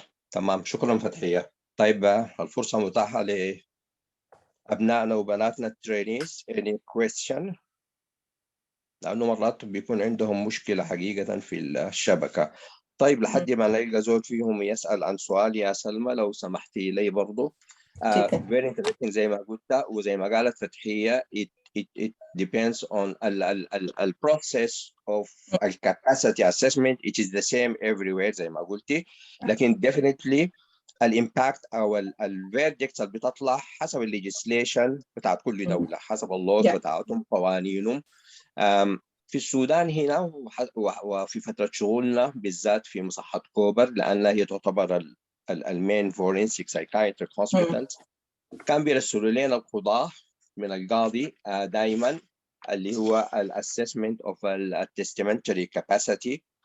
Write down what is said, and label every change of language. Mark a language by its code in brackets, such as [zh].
[ar] تمام، شكرا فتحية. طيب الفرصة متاحة أبنائنا وبناتنا الترينيز [en] any question؟ [ar] لأنه مرات بيكون عندهم مشكلة حقيقة في الشبكة. طيب لحد ما نلقى زول فيهم يسأل عن سؤال يا سلمى لو سمحتي لي برضو. [en] very interesting [ar] زي ما قلت وزي ما قالت فتحية [en] it depends on the process of the capacity assessment. It is the same everywhere [ar] زي ما قلتي، لكن definitely الامباكت او الفيردكتس اللي بتطلع حسب الليجيسليشن بتاعت كل دوله، حسب اللوز بتاعتهم قوانينهم. في السودان هنا وفي فتره شغلنا بالذات في مصحه كوبر لانها هي تعتبر المين فورنسيك سايكايتريك هوسبيتالز، كان بيرسلوا لنا القضاه من القاضي دائما اللي هو الاسسمنت اوف التستمنتري كاباسيتي،